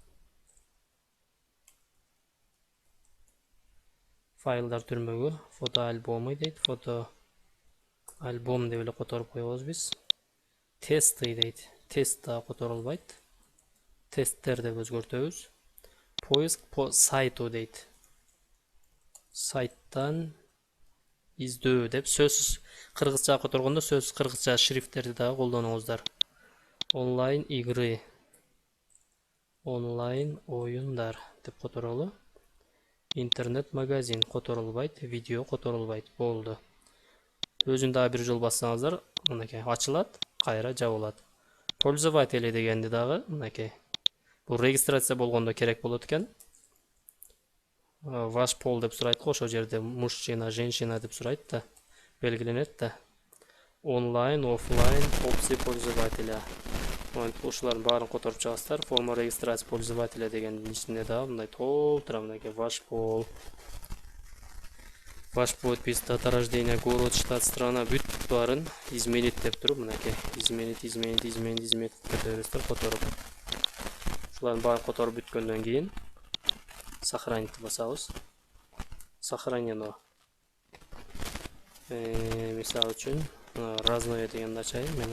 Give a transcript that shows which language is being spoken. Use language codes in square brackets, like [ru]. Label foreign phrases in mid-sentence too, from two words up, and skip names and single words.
[ky] Файлдар түрмөгү. Фото альбомы дейт. Фото альбом деп эле которуп коебуз биз. Тесты дейт. Тест да которулбайт. Тесттер деп өзгөртөбүз. [ru] Поиск по сайту дейт. [ky] Сайттан издөө деп сөзсүз кыргызча которгондо сөзсүз кыргызча шрифттерди дагы колдонуңуздар. [ru] Онлайн игры. [ky] Онлайн оюндар деп которолу. Интернет магазин которулбайт, видео которулбайт. Болду. Өзүн дагы бир жол бассаңыздар, мынакей ачылат, кайра жабылат. Пользователи дегенди дагы мынакей. Бул регистрация болгондо керек болот экен. [ru] Ваш пол [ky] деп сурайт го, ошол жерде [ru] мужчина, женщина [ky] деп сурайт да, белгиленет да. [ru] Онлайн, офлайн, опции пользователя. [ky] Ушулардын баарын которуп чыгасыздар. [ru] Форма регистрация пользователя [ky] дегендин ичинде дагы мындай толтура мынакей [ru] ваш пол, ваш подпись, дата рождения, город, штат, страна [ky] бүт баарын изменить деп туруп мынакей изменить кете бересиздер которуп. Ушулардын баарын которуп бүткөндөн кийин сохранить басабыз. Сохранено. Мисалы үчүн разное дегенди ачайын мен.